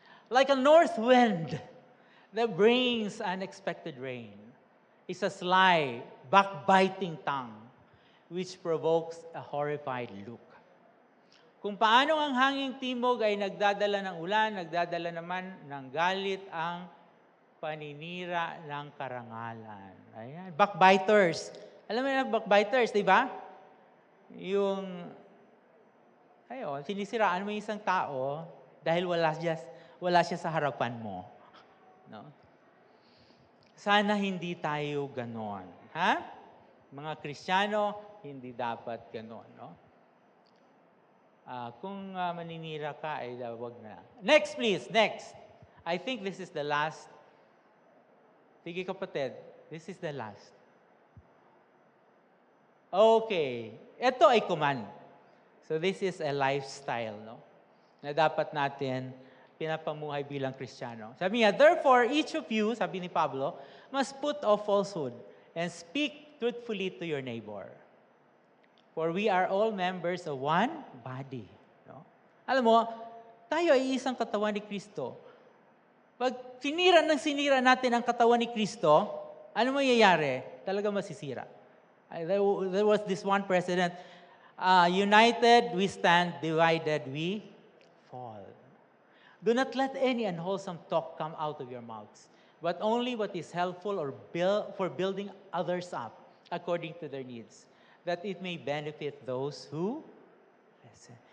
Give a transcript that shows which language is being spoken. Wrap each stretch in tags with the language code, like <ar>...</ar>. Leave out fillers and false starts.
<en>Like a north wind that brings unexpected rain is a sly, backbiting tongue which provokes a horrified look.</en> <tl>Kung paano ang hanging timog ay nagdadala ng ulan, nagdadala naman ng galit ang paninira ng karangalan. Ayan. Backbiters. Alam mo na backbiters, di ba? Yung, sinisiraan mo yung isang tao dahil wala siya sa harapan mo. No? Sana hindi tayo ganon. Ha? Mga Kristiyano, hindi dapat ganon. No? Kung maninira ka, ay wag na.</tl> <en>Next, please. Next. I think this is the last.</en> <tl>Sige kapatid,</tl> <en>this is the last. Okay.</en> <tl>Ito ay</tl> <en>command. So this is a lifestyle, no?</en> <tl>Na dapat natin pinapamuhay bilang Kristiyano. Sabi niya,</tl> <en>therefore, each of you,</en> <tl>sabi ni Pablo,</tl> <en>must put off falsehood and speak truthfully to your neighbor. For we are all members of one body. No?</en> <tl>Alam mo, tayo ay isang katawan ni Kristo. Pag sinira natin ang katawan ni Kristo, ano mangyayari? Talaga masisira.</tl> <en>There was this one president, united we stand, divided we fall. Do not let any unwholesome talk come out of your mouths, but only what is helpful for building others up according to their needs, that it may benefit those who listen.</en>